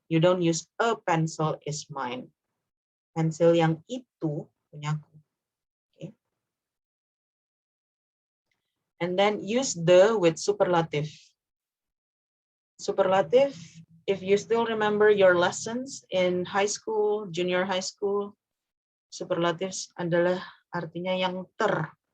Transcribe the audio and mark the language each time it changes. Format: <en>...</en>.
<en>You don't use a pencil is mine.</en> <id>Pensil yang itu punyaku.</id> <en>Okay. And then use the with superlative. Superlative, if you still remember your lessons in high school, junior high school, superlatives</en> <id>adalah artinya yang ter.</id>